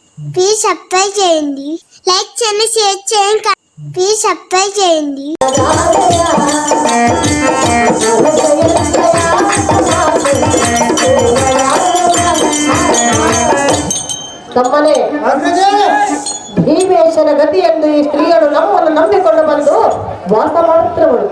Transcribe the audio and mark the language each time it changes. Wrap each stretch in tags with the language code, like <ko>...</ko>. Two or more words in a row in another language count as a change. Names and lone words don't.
<en>please subscribe</en> <te>చేయండి, లైక్ చేయండి, షేర్ చేయండి.</te> <en>please subscribe</en> <te>చేయండి.</te> <kn>ತಮ್ಮನೇ ಭೀಮೇಶನ ಗತಿಯೆಂದು ಈ ಸ್ತ್ರೀಯರು ನಮ್ಮನ್ನು ನಂಬಿಕೊಂಡು ಬಂದು ವಾಸ ಮಾಡುತ್ತಿರುವಳು.</kn>